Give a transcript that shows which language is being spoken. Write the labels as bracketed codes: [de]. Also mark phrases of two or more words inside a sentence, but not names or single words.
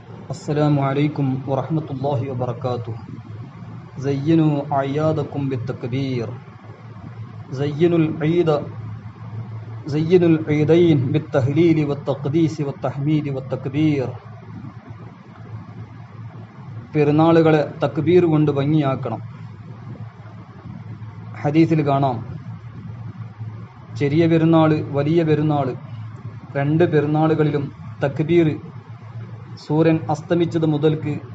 [ar] السلام عليكم ورحمة الله وبركاته. زينوا أعيادكم بالتكبير. زينوا العيدين بالتهليل والتقديس والتحميد والتكبير. [ml] പെരുന്നാളുകളെ തക്ബീർ കൊണ്ട് ഭംഗിയാക്കണം. ഹദീസിൽ കാണാം, ചെറിയ പെരുന്നാൾ, വലിയ പെരുന്നാൾ, രണ്ട് പെരുന്നാളുകളിലും തക്ബീർ സൂര്യൻ അസ്തമിച്ചത് മുതൽക്ക്